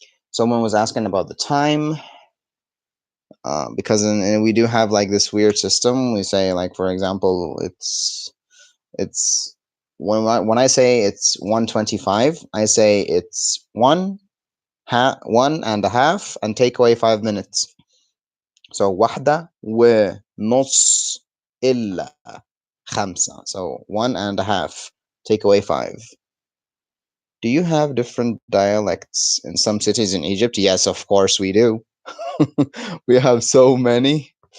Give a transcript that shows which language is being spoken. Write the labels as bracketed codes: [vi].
[en] Someone was asking about the time. Because we do have like this weird system. We say, like, for example, it's when I say it's 1:25, I say it's one and a half and take away 5 minutes. So [ar] واحدة ونص إلا خمسة. [en] So one and a half, take away 5. Do you have different dialects in some cities in Egypt? Yes, of course we do. We have so many.